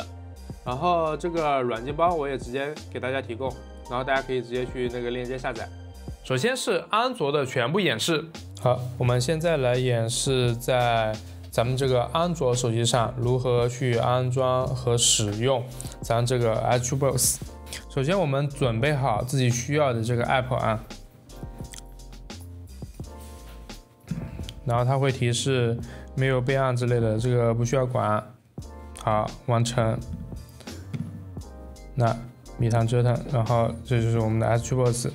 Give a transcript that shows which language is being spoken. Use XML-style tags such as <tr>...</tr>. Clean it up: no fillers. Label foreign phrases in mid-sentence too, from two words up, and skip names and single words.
<zh>然後這個軟件包我也直接給大家提供，然後大家可以直接去那個鏈接下載。首先是安卓的全部演示。好，我們現在來演示在咱們這個安卓手機上如何去安裝和使用咱這個 S-Tree-Box。首先我們準備好自己需要的這個 app 啊，然後它會提示沒有備案之類的，這個不需要管。好，完成。那米团折騰，然後這就是我們的 S-Tree-Box。</zh>